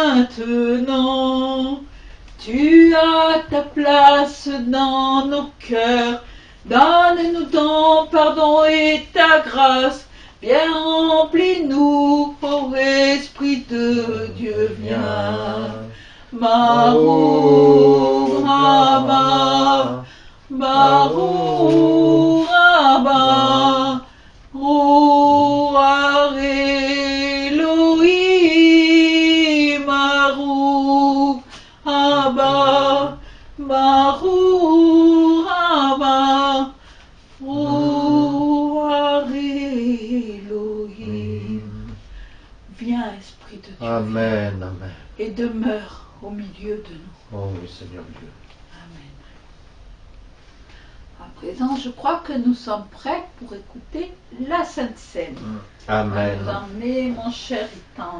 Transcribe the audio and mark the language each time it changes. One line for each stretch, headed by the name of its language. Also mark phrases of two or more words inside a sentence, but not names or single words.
French: maintenant. Tu as ta place dans nos cœurs. Donne-nous ton pardon et ta grâce. Viens, remplis-nous, ô Esprit de Dieu, viens.
Hebrew: ברוך הבא, ברוך הבא, רוח אלוהים, ברוך הבא, ברוך הבא, רוח אלוהים.
French: Viens, Esprit de Dieu. Amen, amen. Et demeure au milieu de nous. Oh oui, Seigneur Dieu. Amen. À présent, je crois que nous sommes prêts pour écouter la Sainte Seine. Amen. Vous emmenez, mon cher et tendre.